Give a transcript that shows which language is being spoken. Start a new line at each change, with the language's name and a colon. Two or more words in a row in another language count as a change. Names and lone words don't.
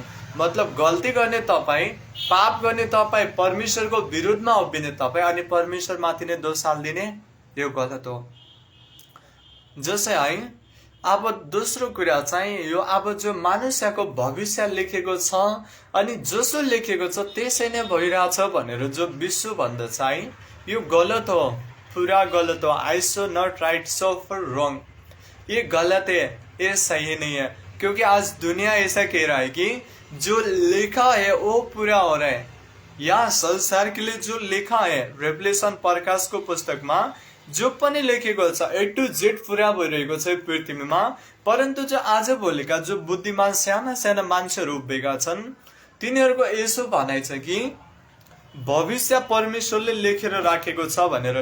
Nepali: मतलब गल्ती गर्ने तपाईँ, पाप गर्ने तपाईँ, परमेश्वरको विरुद्धमा उभिने तपाईँ अनि परमेश्वरमाथि नै दोष हालिदिने, यो गलत हो। जसै है अब दोस्रो कुरा चाहिँ यो, अब जो मनुष्यको भविष्य लेखेको छ अनि जसो लेखेको छ त्यसै नै भइरहेछ भनेर जो विश्व भन्दछ है, यो गलत हो, पूरा गलत हो।
English: I so not right, so for wrong,
Hindi: ये गलत है, ये सही नहीं है। क्योंकि आज दुनिया ऐसा कह रहा है कि जो लिखा है वो पूरा हो रहा है। यहाँ संसार के लिए जो लिखा है
Nepali: रेवलेशन प्रकाशको पुस्तकमा जो पनि लेखेको छ A to Z पुरा भइरहेको छ पृथ्वीमा। परन्तु जो आज भोलिका जो बुद्धिमान साना साना मान्छेहरू उभिएका छन्, तिनीहरूको यसो भनाइ छ कि भविष्य परमेश्वरले लेखेर राखेको छ भनेर।